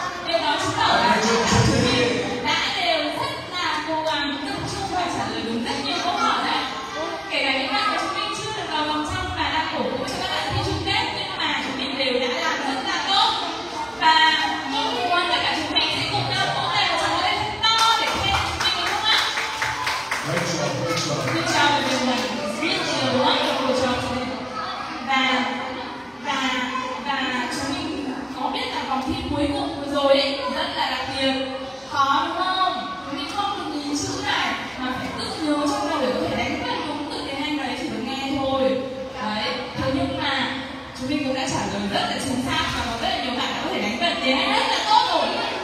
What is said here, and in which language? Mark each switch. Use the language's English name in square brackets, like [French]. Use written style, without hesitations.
[Vietnamese] Điều đó chứng tỏ là chúng mình đã đều rất là cố gắng tập trung và trả lời đúng rất nhiều câu hỏi đấy. Kể cả những bạn của chúng mình chưa được vào vòng trong và đang cổ vũ cho các bạn thi chung kết, nhưng mà chúng mình đều đã làm rất là tốt. Và mong muốn tất cả chúng mình sẽ cùng nhau vỗ tay và tromba lên thật to để khen chúng mình đúng không ạ? [English] Great job, great job. Good job everyone. Really a wonderful job today. [Vietnamese] Và chúng mình có biết là vòng thi cuối cùng vừa rồi ấy rất là đặc biệt, khó đúng không? Chúng mình không được nhìn chữ này mà phải tự nhớ trong đầu để có thể đánh vần đúng từ tiếng Anh đấy, chỉ được nghe thôi. Đấy. Thế nhưng mà chúng mình cũng đã trả lời rất là chính xác và có rất là nhiều bạn đã có thể đánh vần tiếng Anh rất là tốt rồi.